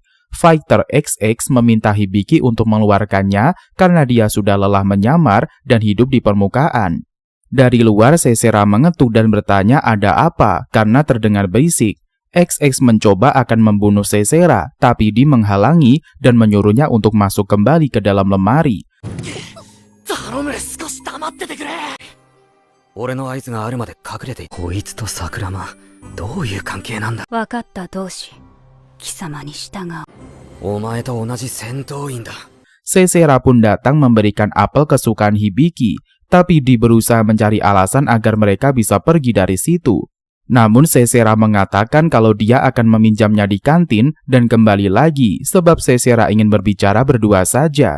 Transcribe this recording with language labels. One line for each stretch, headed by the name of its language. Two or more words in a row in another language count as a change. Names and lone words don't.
Indonesian: Fighter XX meminta Hibiki untuk mengeluarkannya karena dia sudah lelah menyamar dan hidup di permukaan. Dari luar Sesera mengetuk dan bertanya ada apa karena terdengar berisik. XX mencoba akan membunuh Sesera, tapi Di menghalangi dan menyuruhnya untuk masuk kembali ke dalam lemari.
Japanese: 頼む、少し黙っててくれ。俺の合図があるまで隠れて。こいつと桜間、どういう関係なんだ。分かった同志、貴様に従う。お前と同じ戦闘員だ。
Indonesian: Sesera pun datang memberikan apel kesukaan Hibiki, tapi Di berusaha mencari alasan agar mereka bisa pergi dari situ. Namun Sesera mengatakan kalau dia akan meminjamnya di kantin dan kembali lagi sebab Sesera ingin berbicara berdua saja.